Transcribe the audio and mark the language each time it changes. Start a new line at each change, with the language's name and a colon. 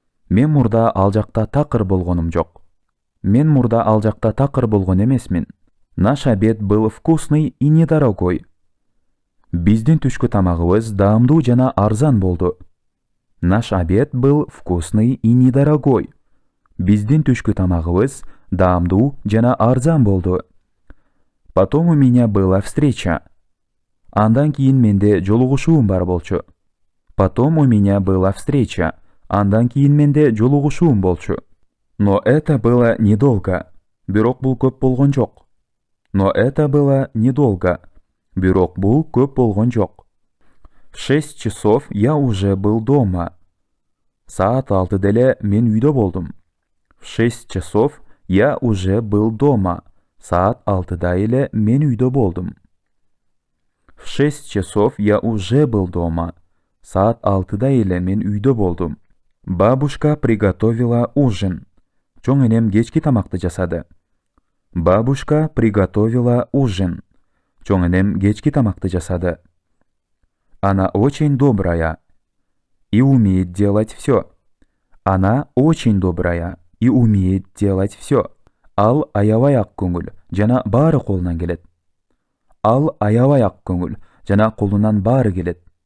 Kyrgyz: Мен мурда ал жакта такыр болгонум жок. Мен мурда ал жакта такыр болгон эмесмин.
Russian: Наш обед был вкусный и недорогой.
Kyrgyz: Биздин түшкү тамагыбыз даамдуу жана арзан болду.
Russian: Наш обед был вкусный и недорогой.
Kyrgyz: Биздин түшкү тамагыбыз даамдуу жана арзан болду.
Russian: Потом у меня была встреча.
Kyrgyz: Андан кийин менде жолугушуум бар болчу.
Russian: Потом у меня была встреча.
Kyrgyz: Андан кийин менде жолугушуум болчу.
Russian: Но это было недолго.
Kyrgyz: Бирок бул көп болгон жок.
Russian: Но это было недолго.
Kyrgyz: Бирок бул көп болгон жок.
Russian: В 6 часов я уже был дома.
Kyrgyz: Саат 6 деле мен үйдө болдум.
Russian: В 6 часов я уже был дома.
Kyrgyz: Саат 6 эле мен үйдө болдум.
Russian: В 6 часов я уже был дома.
Kyrgyz: Саат 6 эле мен үйдө болдум.
Russian: Бабушка приготовила ужин.
Kyrgyz: Чоң энем кечки тамакты жасады.
Russian: Бабушка приготовила ужин.
Kyrgyz: Чоң энем кечки тамакты жасады.
Russian: Она очень добрая и умеет делать все. Она очень добрая и умеет делать все.
Kyrgyz: Ал аябай ак көңүл жана баары колунан келет. Ал аябай ак көңүл жана колунан баары келет.